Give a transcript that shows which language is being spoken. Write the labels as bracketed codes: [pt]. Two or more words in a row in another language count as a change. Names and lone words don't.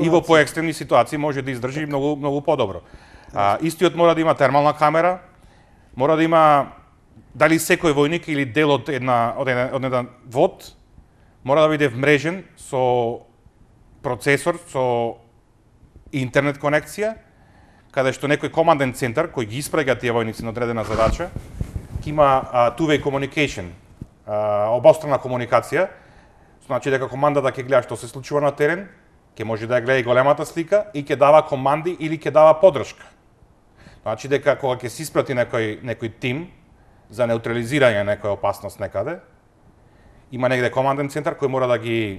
[mk] И во поекстремни ситуации може да издржи многу подобро. Истиот мора да има термална камера, мора да има дали секој војник или дел од еден вод мора да биде вмрежен со процесор, со интернет конекција, каде што некој команден центар кој ги испраќа тие војници на одредена задача, ќе има [en] two-way communication, [mk] обострана комуникација, значи дека командата ќе гледа што се случува на терен, ќе може да ја гледа и големата слика и ќе дава команди или ќе дава поддршка. Значи дека кога ќе се испрати некој тим за неутрализирање некоја опасност некаде, има негде команден центар кој мора да ги...